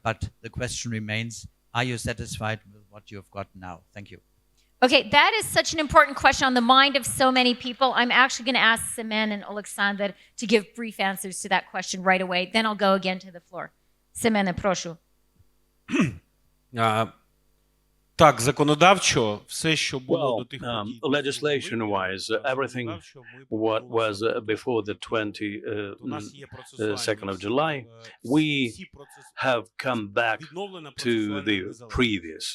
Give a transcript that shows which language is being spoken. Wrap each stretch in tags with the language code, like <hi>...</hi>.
<en>But the question remains, are you satisfied with what you've got now? Thank you. Okay, that is such an important question on the mind of so many people. I'm actually going to ask Semen and Oleksandr to give brief answers to that question right away. Then I'll go again to the floor. Semen,</en> <uk>proшу. Так, законодавчо, все, що було до</uk> <en>Well,</en> <uk>тих подій.</uk> <en>legislation-wise, everything what was before the 22nd of July, we have come back to the previous.</en>